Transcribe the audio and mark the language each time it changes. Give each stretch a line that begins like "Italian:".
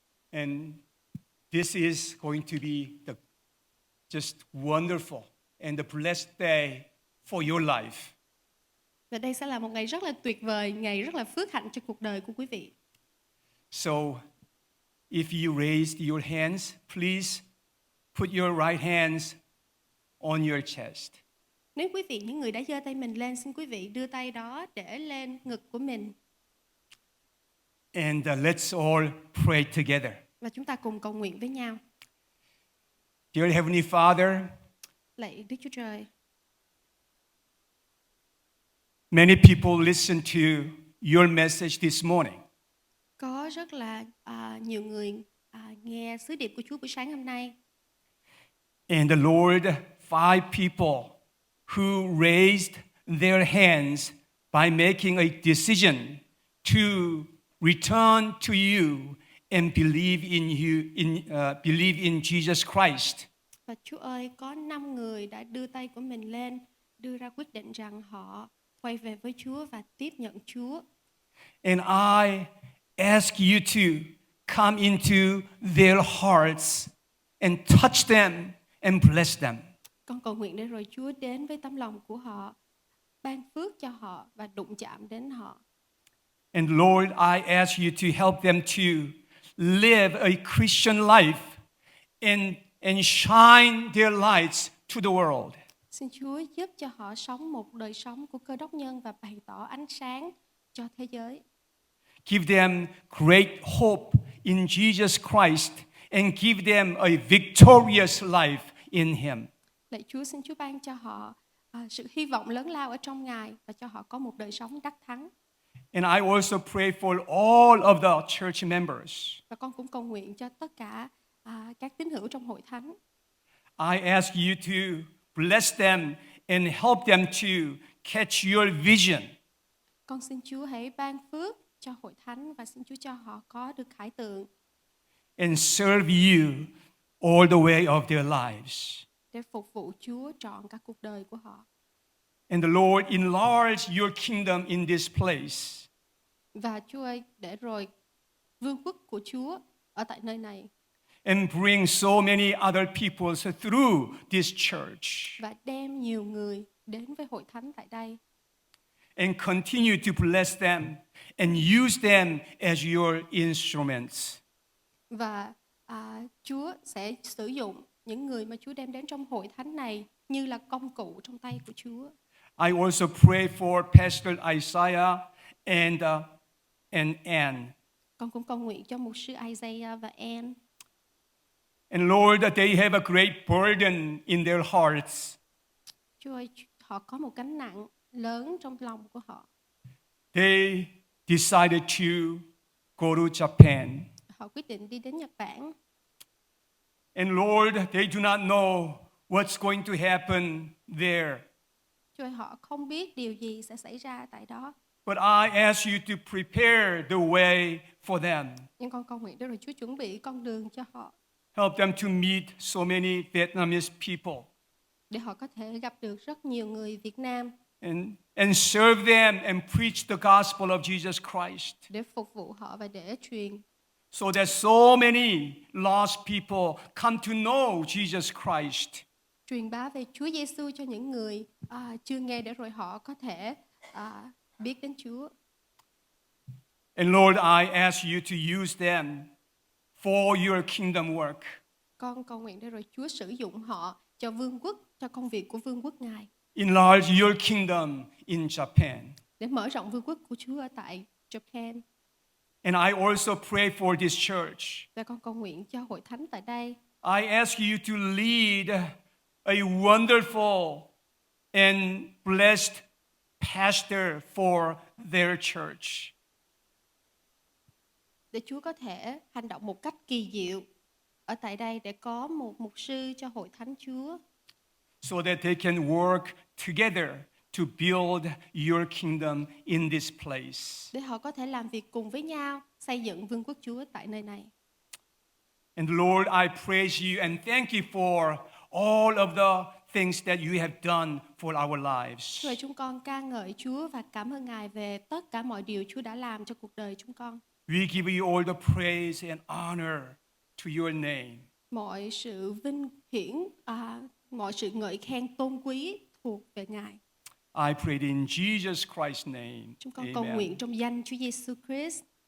English: And this is going to be the just wonderful and the blessed day for your life.
Vietnamese: Và đây sẽ là một ngày rất là tuyệt vời, ngày rất là phước hạnh cho cuộc đời của quý vị.
English: So, if you raised your hands, please put your right hands on your chest.
Vietnamese: Nếu quý vị, những người đã giơ tay mình lên, xin quý vị đưa tay đó để lên ngực của mình.
English: And let's all pray together.
Vietnamese: Và chúng ta cùng cầu nguyện với nhau.
English: Dear Heavenly Father,
Vietnamese: Lạy Đức Chúa Trời,
English: many people listen to your message this morning.
Vietnamese: có rất là nhiều người nghe sứ điệp của Chúa buổi sáng hôm nay.
English: And the Lord, 5 people who raised their hands by making a decision to return to you and believe in believe in Jesus Christ.
Vietnamese: Và Chúa ơi, có 5 người đã đưa tay của mình lên, đưa ra quyết định rằng họ quay về với Chúa và tiếp nhận Chúa.
English: And I ask you to come into their hearts and touch them and bless them.
Vietnamese: Con cầu nguyện để rồi Chúa đến với tấm lòng của họ, ban phước cho họ và đụng chạm đến họ.
English: And Lord, I ask you to help them to live a Christian life and shine their lights to the world.
Vietnamese: Xin Chúa giúp cho họ sống một đời sống của Cơ Đốc nhân và bày tỏ ánh sáng cho thế giới.
English: Give them great hope in Jesus Christ and give them a victorious life in Him.
Vietnamese: Lạy Chúa, xin Chúa ban cho họ sự hy vọng lớn lao ở trong Ngài và cho họ có một đời sống đắc thắng.
English: And I also pray for all of the church members.
Vietnamese: Và con cũng cầu nguyện cho tất cả các tín hữu trong hội thánh.
English: I ask you to bless them and help them to catch your vision.
Vietnamese: Con xin Chúa hãy ban phước cho hội thánh và xin Chúa cho họ có được khải tượng
English: And serve you all the way of their lives.
Vietnamese: để phục vụ Chúa trọn cả cuộc đời của họ.
English: And the Lord enlarge your kingdom in this place.
Vietnamese: Và Chúa ơi, để rồi vương quốc của Chúa ở tại nơi này
English: And bring so many other people through this church.
Vietnamese: và đem nhiều người đến với hội thánh tại đây.
English: And continue to bless them and use them as your instruments.
Vietnamese: Và Chúa sẽ sử dụng những người mà Chúa đem đến trong hội thánh này như là công cụ trong tay của Chúa.
English: I also pray for Pastor Isaiah and Anne.
Vietnamese: Con cũng cầu nguyện cho mục sư Isaiah và Anne.
English: And Lord, that they have a great burden in their hearts.
Vietnamese: Chúa ơi, họ có một gánh nặng lớn trong lòng của họ.
English: They decided to go to Japan.
Vietnamese: Họ quyết định đi đến Nhật Bản.
English: And Lord, they do not know what's going to happen there.
Vietnamese: Chúa ơi, họ không biết điều gì sẽ xảy ra tại đó.
English: But I ask you to prepare the way for them.
Vietnamese: Nhưng con cầu nguyện để rồi Chúa chuẩn bị con đường cho họ,
English: Help them to meet so many Vietnamese people
Vietnamese: để họ có thể gặp được rất nhiều người Việt Nam,
English: and serve them and preach the gospel of Jesus Christ
Vietnamese: để phục vụ họ và để truyền
English: so that so many lost people come to know Jesus Christ.
Vietnamese: Truyền bá về Chúa Giêsu cho những người chưa nghe để rồi họ có thể biết đến Chúa.
English: And Lord, I ask you to use them for your kingdom work.
Vietnamese: Con cầu nguyện để rồi Chúa sử dụng họ cho vương quốc, cho công việc của vương quốc Ngài.
English: Enlarge your kingdom in Japan.
Vietnamese: Để mở rộng vương quốc của Chúa ở tại Japan.
English: And I also pray for this church.
Vietnamese: Và con cầu nguyện cho hội thánh tại đây.
English: I ask you to lead a wonderful and blessed pastor for their church.
Vietnamese: Để Chúa có thể hành động một cách kỳ diệu ở tại đây để có một mục sư cho hội thánh Chúa.
English: So that they can work together to build your kingdom in this place.
Vietnamese: Để họ có thể làm việc cùng với nhau xây dựng vương quốc Chúa tại nơi này.
English: And Lord, I praise you and thank you for all of the things that you have done for our lives.
Vietnamese: Rồi chúng con ca ngợi Chúa và cảm ơn Ngài về tất cả mọi điều Chúa đã làm cho cuộc đời chúng con.
English: We give you all the praise and honor to your name.
Vietnamese: Mọi sự vinh hiển, mọi sự ngợi khen tôn quý thuộc về Ngài.
English: I pray in Jesus Christ's name.
Vietnamese: Chúng con cầu nguyện trong danh Chúa Giêsu Christ.